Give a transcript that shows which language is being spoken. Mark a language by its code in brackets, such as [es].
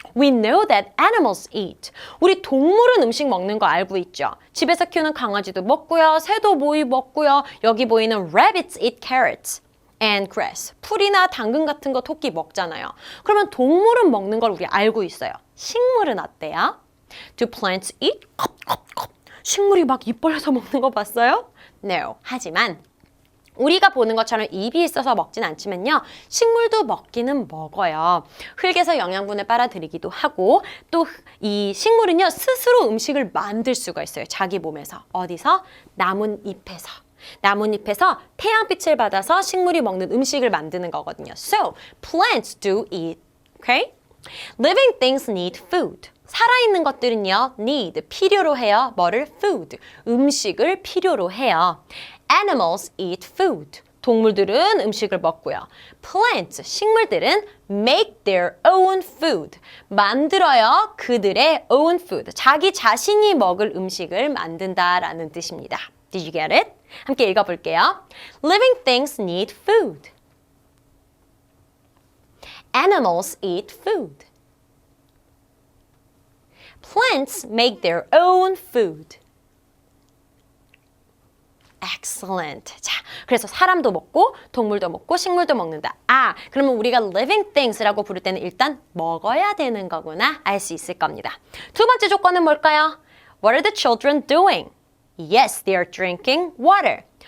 [en] We know that animals eat. [ko] 우리 동물은 음식 먹는 거 알고 있죠? 집에서 키우는 강아지도 먹고요. 새도 먹고요. 여기 보이는 [en] rabbits eat carrots and grass. [ko] 풀이나 당근 같은 거 토끼 먹잖아요. 그러면 동물은 먹는 걸 우리 알고 있어요. 식물은 어때요? [en] Do plants eat? [ko] 식물이 막 입 벌려서 먹는 거 봤어요? [en] No. [ko] 하지만 우리가 보는 것처럼 입이 있어서 먹진 않지만요. 식물도 먹기는 먹어요. 흙에서 영양분을 빨아들이기도 하고 또 이 식물은요. 스스로 음식을 만들 수가 있어요. 자기 몸에서. 어디서? 나뭇잎에서. 나뭇잎에서 태양빛을 받아서 식물이 먹는 음식을 만드는 거거든요. [en] So, plants do eat. Okay? Living things need food. [ko] 살아있는 것들은요, need, 필요로 해요. 뭐를? food, 음식을 필요로 해요. [en] Animals eat food. [ko] 동물들은 음식을 먹고요. [en] Plants, [ko] 식물들은 [en] make their own food. [ko] 만들어요. 그들의 [en] own food. [ko] 자기 자신이 먹을 음식을 만든다라는 뜻입니다. [en] Did you get it? [ko] 함께 읽어볼게요. [en] Living things need food. Animals eat food. Plants make their own food. Excellent. [ko] 자, 그래서 사람도 먹고 동물도 먹고 식물도 먹는다. 아, 그러면 우리가 living things라고 부를 때는 일단 먹어야 되는 거구나 알 수 있을 겁니다. 두 번째 조건은 뭘까요? [en] What are the children doing? Yes, they are drinking water.